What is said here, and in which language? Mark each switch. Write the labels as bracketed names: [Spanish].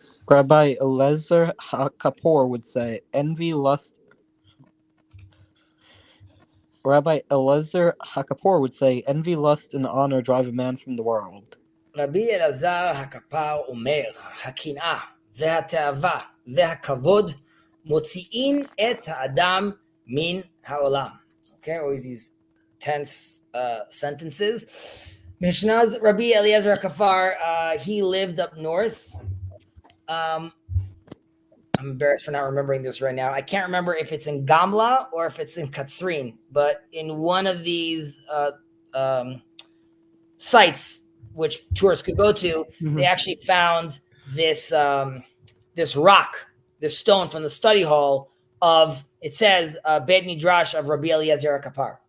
[English] Rabbi Eliezer HaKapor would say, envy, lust. Rabbi Eliezer HaKapor would say, envy, lust, and honor drive a man from the world. [Hebrew] רבי אלעזר הכפר אומר, הקנאה והתאווה והכבוד מוציאים את האדם מן העולם. [English] Okay, always these tense sentences. Mishnah's Rabbi Eliezer Kafar, he lived up north. I'm embarrassed for not remembering this right now. I can't remember if it's in Gamla or if it's in Katsrin, but in one of these sites which tourists could go to, they actually found this this rock, this stone from the study hall of, it says, Beit Midrash of Rabbi Eliezer Kapar.